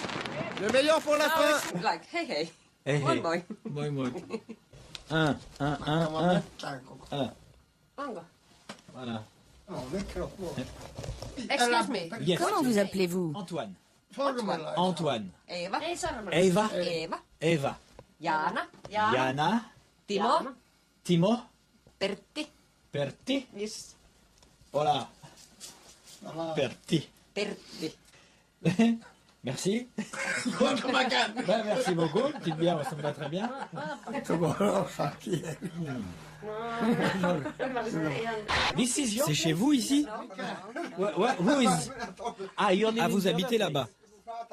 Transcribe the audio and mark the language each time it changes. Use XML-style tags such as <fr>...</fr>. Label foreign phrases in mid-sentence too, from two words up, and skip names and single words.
<fr>Le meilleur pour la fin.</fr> <en>Like, hey, hey. Hey,</en> <fr>Moi,</fr> <en>hey.</en> <fr>moi. Moi, moi. Un. Voilà.</fr> <en>Excuse me. Yes.</en> <fr>Comment vous appelez-vous? Antoine. Antoine. Eva. Eva. Eva. Eva. Jaana. Jana. Timo. Timo. Pertti. Pertti.</fr> <en>Yes.</en> <fr>Voilà. Pertti. Pertti. Merci. Ben, merci beaucoup. Petite bière, ça me va très bien. C'est chez vous ici? Où is... Ah, vous habitez là-bas.</fr>